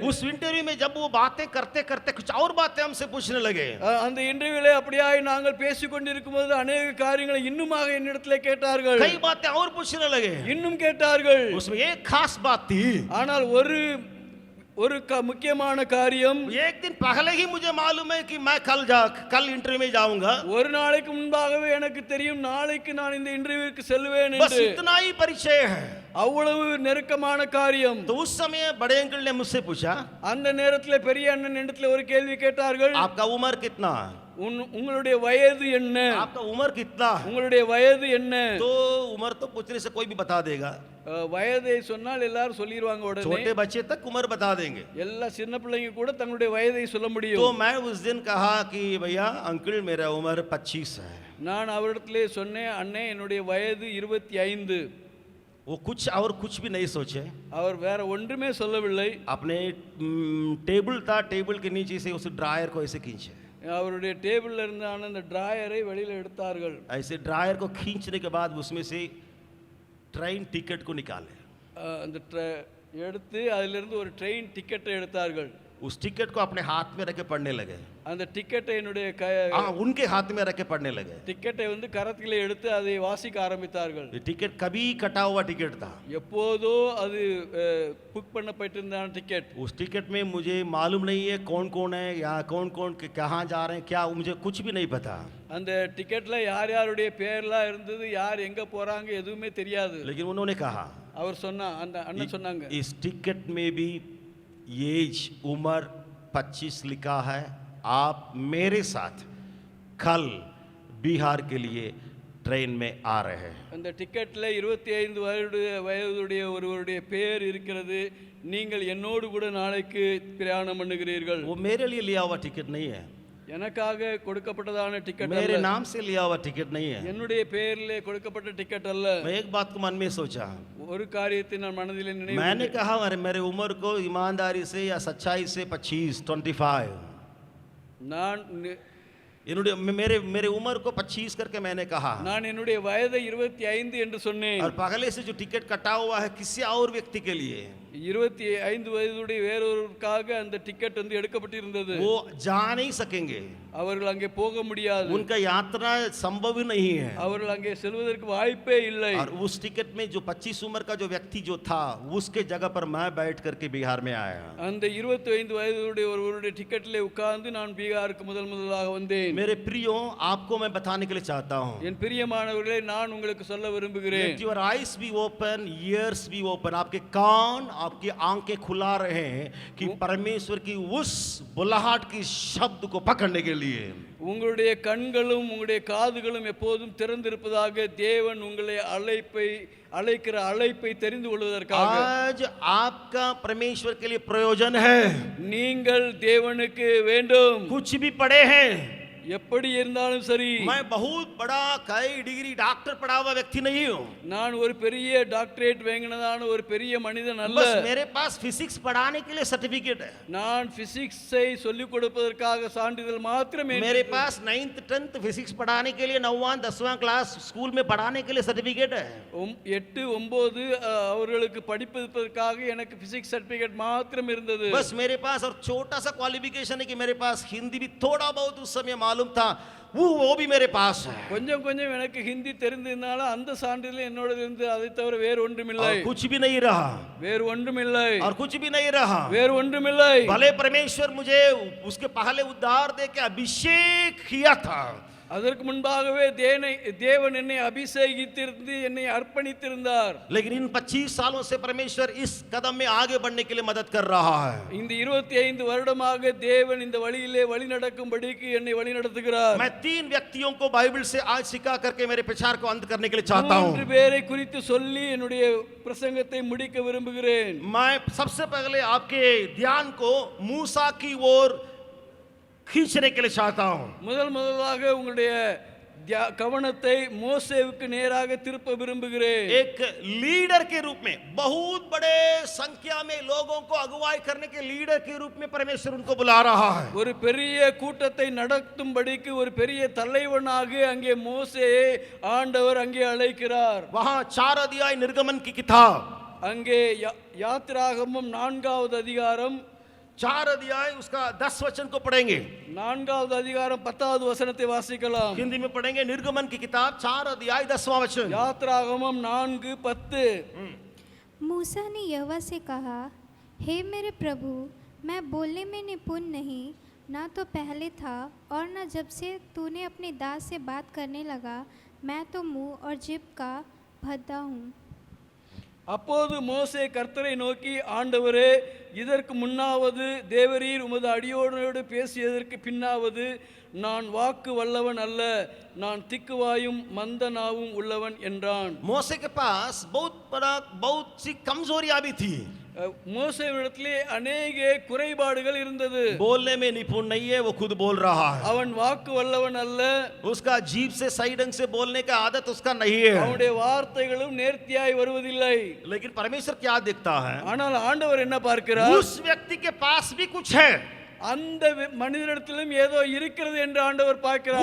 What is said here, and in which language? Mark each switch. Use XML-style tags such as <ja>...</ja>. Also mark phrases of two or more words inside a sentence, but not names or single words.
<hi>उस इंटरव्यू में जब वो बातें करते करते कुछ और बातें हमसे पूछने लगे.</hi> <ta>அந்த இன்டர்வியூலே அப்படியாய் நாங்கள் பேசிக்கொண்டிருக்கும்போது अनेक காரியங்களை இன்னுமாக என்னிடத்திலே கேட்டார்கள்.</ta> <hi>कई बातें और पूछने लगे.</hi> <ta>இன்னும் கேட்டார்கள்.</ta> <hi>उसमें एक खास बात थी.</hi> <ta>ஆனால் ஒரு முக்கியமான காரியம்,</ta> <hi>एक दिन पहले ही मुझे मालूम है कि मैं कल इंटरव्यू में जाऊंगा,</hi> <ta>ஒரு நாளைக்கு முன்பாகவே எனக்கு தெரியும் நாளைக்கு நான் இந்த இன்டர்வியூக்கு செல்வேன்</ta> <hi>बस</hi> <ta>என்று.</ta> <hi>इतना ही परिचय है।</hi> <ta>அவ்வளவு நெருக்கமான காரியம்.</ta> <hi>तो उस समय बड़े अंकल ने मुझसे पूछा,</hi> <ta>அந்த நேரத்தில் பெரிய அண்ணன் இடத்துல ஒரு கேள்வி கேட்டார்கள்,</ta> <hi>आपका उम्र कितना?</hi> <ta>உங்களுடைய வயது என்ன?</ta> <hi>आपका उम्र कितना?</hi> <ta>உங்களுடைய வயது என்ன?</ta> <hi>तो उम्र तो पूछने से कोई भी बता देगा,</hi> <ta>வயதை சொன்னால் எல்லாரும் சொல்லிடுவாங்க உடனே.</ta> <hi>छोटे बच्चे तक उम्र बता देंगे।</hi> <ta>எல்லா சின்ன பிள்ளைங்க கூட தங்களுடைய வயதை சொல்ல</ta> <hi>तो</hi> <ta>முடியும்.</ta> <hi>मैं उस दिन कहा कि भैया अंकल मेरा उम्र 25 है।</hi> <ta>நான் அவரிடத்திலே சொன்னேன், அண்ணே என்னுடைய வயது 25.</ta> <hi>वो कुछ और कुछ भी नहीं सोचे,</hi> <ta>அவர் வேற ஒன்றுமே சொல்லவில்லை.</ta> <hi>अपने टेबल था, टेबल के नीचे से उस ड्रायर को ऐसे खींचे,</hi> <ta>அவருடைய டேபிள்ல இருந்தான அந்த டிராயரை வெளியில எடுத்தார்கள்.</ta> <hi>ऐसे ड्रायर को खींचने के बाद उसमें से</hi> <en>train ticket</en> <hi>को निकाले।</hi> <ta>அந்த எடுத்து அதிலிருந்து ஒரு</ta> <en>train ticket</en> <ta>எடுத்தார்கள்.</ta> <hi>उस टिकट को अपने हाथ में रख के पढ़ने लगे।</hi> <ta>அந்த டிக்கெட்டை என்னுடைய</ta> <hi>उनके हाथ में रख के पढ़ने लगे।</hi> <ta>டிக்கெட்டை கரத்திலே எடுத்து அதை வாசிக்க ஆரம்பித்தார்கள்.</ta> <hi>ये टिकट कभी कटा हुआ टिकट था,</hi> <ta>எப்போதோ அது புக் பண்ணப்பட்டிருந்த டிக்கெட்.</ta> <hi>उस टिकट में मुझे मालूम नहीं है कौन कौन है या कौन कौन कहाँ जा रहे हैं, क्या मुझे कुछ भी नहीं पता।</hi> <ta>அந்த டிக்கெட்ல யார் யாருடைய பேர்லாம் இருந்தது, யார் எங்க போறாங்க எதுவுமே தெரியாது.</ta> <hi>लेकिन उन्होंने कहा,</hi> <ta>அவர் அந்த அண்ணன் சொன்னாங்க,</ta> <hi>इस टिकट में भी एज उम्र 25 लिखा है, आप मेरे साथ कल बिहार के लिए ट्रेन में आ रहे हैं।</hi> <ta>அந்த டிக்கெட்ல 25 வயதுடைய ஒருவருடைய பேர் இருக்கிறது, நீங்கள் என்னோடு கூட நாளைக்கு பிரயாணம் பண்ணுகிறீர்கள்.</ta> <hi>वो मेरे लिए लिया हुआ टिकट नहीं है,</hi> <ta>எனக்காக கொடுக்கப்பட்டதான டிக்கெட்</ta> <hi>मेरे</hi> <ta>அல்ல,</ta> <hi>नाम से लिया हुआ टिकट नहीं है।</hi> <ta>என்னுடைய பேரிலே கொடுக்கப்பட்ட டிக்கெட் அல்ல.</ta> <hi>मैं एक बात को मन में सोचा,</hi> <ta>ஒரு காரியத்தை நான் மனதிலே</ta> <hi>मैंने</hi> <ta>நினைவு,</ta> <hi>कहा मेरे उम्र को ईमानदारी से या सच्चाई से 25</hi> <ta>நான்</ta> <hi>इन्होंने मेरे उम्र को 25 करके मैंने कहा,</hi> <ta>நான் என்னுடைய வயதை 25 என்று சொன்னேன்.</ta> <hi>और पहले से जो टिकट कटा हुआ है किसी और व्यक्ति के लिए,</hi> <ta>25 வயதுடைய வேறொருவருக்காக அந்த டிக்கெட் எடுக்கப்பட்டிருந்தது.</ta> <hi>वो जा नहीं सकेंगे,</hi> <ta>அவர்கள் அங்கே போக முடியாது,</ta> <hi>उनका यात्रा संभव ही नहीं है।</hi> <ta>அவர்கள் அங்கே செல்வதற்கு வாய்ப்பே இல்லை.</ta> <hi>और उस टिकट में जो 25 उम्र का जो व्यक्ति जो था, उसके जगह पर मैं बैठ करके बिहार में आया।</hi> <ta>அந்த 25 வயதுடைய ஒருவருடைய டிக்கெட்டிலே உட்கார்ந்து நான் பீகாருக்கு முதலாக வந்தேன்.</ta> <hi>मेरे प्रियो, आपको मैं बताने के लिए चाहता हूँ,</hi> <ta>என் பிரியமானவர்களே, நான் உங்களுக்கு சொல்ல விரும்புகிறேன்,</ta> <en>Let your eyes be open, ears be open,</en> <hi>आपके कान आपकी आंखें खुला रहे हैं कि परमेश्वर की उस बुलाहट की शब्द को पकड़ने के लिए।</hi> <ta>உங்களுடைய கண்களும் உங்களுடைய காதுகளும் எப்போதும் திறந்திருப்பதாக, தேவன் உங்களை அழைக்கிற அழைப்பை தெரிந்து கொள்வதற்காக.</ta> <hi>आज आपका परमेश्वर के लिए प्रयोजन है,</hi> <ta>நீங்கள் தேவனுக்கு வேண்டும்.</ta> <hi>कुछ भी पढ़े हैं,</hi> <ta>எப்படி இருந்தாலும் சரி,</ta> <hi>मैं बहुत बड़ा कई डिग्री डॉक्टर पढ़ा हुआ व्यक्ति नहीं हूँ,</hi> <ta>நான் ஒரு பெரிய டாக்டரேட் வாங்கினதான ஒரு பெரிய மனிதன் அல்ல.</ta> <hi>बस मेरे पास फिजिक्स पढ़ाने के लिए सर्टिफिकेट है,</hi> <ta>நான் பிசிக்ஸை சொல்லிக் கொடுப்பதற்காக சான்றிதழ் மாத்திரமே.</ta> <hi>मेरे पास 9th 10th फिजिक्स पढ़ाने के लिए 9वां 10वां</hi> <en>class school</en> <hi>में पढ़ाने के लिए सर्टिफिकेट है।</hi> <ta>8 9 அவர்களுக்கு படிப்பதற்காக எனக்கு</ta> <en>physics certificate</en> <ta>மாத்திரம் இருந்தது.</ta> <hi>बस मेरे पास और छोटा सा क्वालिफिकेशन है कि मेरे पास हिंदी भी थोड़ा बहुत उस समय मालूम था, वो भी मेरे पास है।</hi> <ta>கொஞ்சம் கொஞ்சம் எனக்கு ஹிந்தி தெரிந்ததனால அந்த சான்றிதழ் என்னோட இருந்து, அதை தவிர வேறு ஒன்றுமில்லை.</ta> <hi>और कुछ भी नहीं रहा,</hi> <ta>வேறு ஒன்றுமில்லை,</ta> <hi>और कुछ भी नहीं रहा।</hi> <ta>வேறு ஒன்றுமில்லை.</ta> <hi>भले परमेश्वर मुझे उसके पहले उद्धार दे के अभिषेक किया था,</hi> <ta>அதற்கு முன்பாகவே தேவன் என்னை அபிஷேகித்திருந்து என்னை அர்ப்பணித்திருந்தார்.</ta> <hi>लेकिन इन 25 सालों से परमेश्वर इस कदम में आगे बढ़ने के लिए मदद कर रहा है।</hi> <ta>இந்த 25 வருடமாக தேவன் இந்த வழியிலே வழி நடக்கும்படிக்கு என்னை வழி நடத்துகிறார்.</ta> <hi>मैं 3 व्यक्तियों को बाइबल से आज सिखा करके मेरे प्रचार को अंत करने के लिए चाहता हूँ।</hi> <ta>3 பேரை குறித்து சொல்லி என்னுடைய பிரசங்கத்தை முடிக்க விரும்புகிறேன்.</ta> <hi>मैं सबसे पहले आपके ध्यान को मूसा की ओर खींचने के लिए चाहता हूं।</hi> <ta>முதலாக உங்களுடைய கவனத்தை மோசேவுக்கு நேராக திருப்ப விரும்புகிறேன்.</ta> <hi>एक लीडर के रूप में, बहुत बड़े संख्या में लोगों को अगुवाई करने के लीडर के रूप में परमेश्वर उनको बुला रहा है।</hi> <ta>ஒரு பெரிய கூட்டத்தை நடத்தும்படிக்கு ஒரு பெரிய தலைவனாக அங்கே மோசேயை ஆண்டவர் அங்கே அழைக்கிறார்.</ta> <hi>वहां 4 अध्याय निर्गमन की किताब,</hi> <ta>அங்கே யாத்திராகமம் 4வது அதிகாரம்</ta> <hi>4 अध्याय उसका 10 वचन को पढ़ेंगे।</hi> <ta>4வது அதிகாரம் 10வது வசனத்தை வாசிக்கலாம்.</ta> <hi>हिंदी में पढ़ेंगे निर्गमन की किताब 4 अध्याय 10वां वचन।</hi> <ta>யாத்திராகமம் 4:10.</ta> <hi>मूसा ने यहोवा से कहा, हे मेरे प्रभु, मैं बोलने में निपुण नहीं, ना तो पहले था और न जब से तूने अपने दास से बात करने लगा। मैं तो मुंह और जिभ का भद्दा हूँ।</hi> <ta>அப்போது மோசே கர்த்தரை நோக்கி, ஆண்டவரே, இதற்கு முன்னாவது தேவரீர் உமது அடியோடு பேசியதற்கு பின்னாவது நான் வாக்கு வல்லவன் அல்ல, நான் திக்குவாயும் மந்த நாவும் உள்ளவன் என்றான்.</ta> <hi>मोसे के पास बहुत सी कमजोरियां भी थी।</hi> <ta>மோசேவிடத்திலே அநேக குறைபாடுகள் இருந்தது.</ta> <hi>बोलने में निपुण नहीं है, वो खुद बोल रहा है।</hi> <ta>அவன் வாக்கு வல்லவன் அல்ல,</ta> <hi>उसका जीभ से सही ढंग से बोलने का आदत उसका नहीं है।</hi> <ta>அவனுடைய வார்த்தைகளும் நேர்த்தியாய் வருவதில்லை.</ta> <hi>लेकिन परमेश्वर क्या देखता है?</hi> <ta>ஆனால் ஆண்டவர் என்ன பார்க்கிறார்?</ta> <hi>उस व्यक्ति के पास भी कुछ है।</hi> <ta>அந்த மனிதனிடத்திலும் ஏதோ இருக்கிறது என்று ஆண்டவர் பார்க்கிறார்.</ta>